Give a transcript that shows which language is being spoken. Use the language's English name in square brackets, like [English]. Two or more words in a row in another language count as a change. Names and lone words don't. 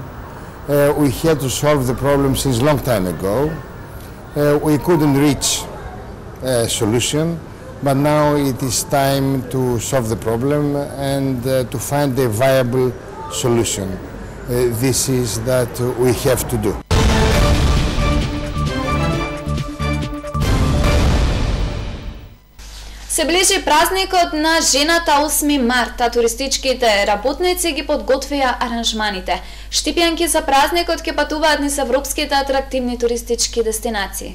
[English] We had to solve the problem since a long time ago. We couldn't reach a solution, but now it is time to solve the problem and to find a viable solution. This is that we have to do. [Macedonian] Се ближи празникот на жената 8 март, а туристичките работници ги подготвија аранжманите. Штипјанки за празникот ќе патуваат низ европските атрактивни туристички дестинации.